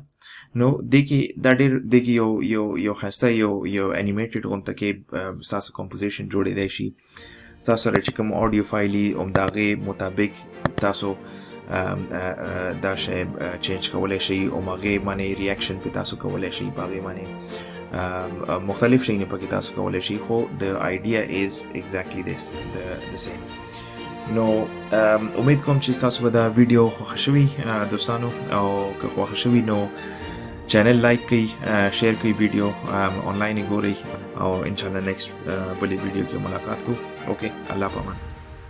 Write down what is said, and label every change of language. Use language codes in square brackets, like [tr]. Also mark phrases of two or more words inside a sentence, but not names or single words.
[ps] نو دې کې دا ډېر دې کې یو ښایسته یو انیمیټډ غونته کې ستاسو کمپوزیشن جوړېدی شي. ستاسو سره چې کوم آډیو فایل وي همد هغې مطابق تاسو دا شی چینج کولی شئ او هغې باندې ریاکشن پې تاسو کولی شئ په هغې باندې مختلف شي نه پکې تاسو کولای شي خو [en] the idea is exactly this the same. [ps] نو امید کوم چې تاسو به دا ویډیو خوښ شوي دوستانو او که خوښ شوي نو چینل لایک کړئ شیر کړئ ویډیو آنلاین یې ګورئ او انشاءالله نیکسټ بلې ویډیو کې ملاقات کوو اوکې الله پامان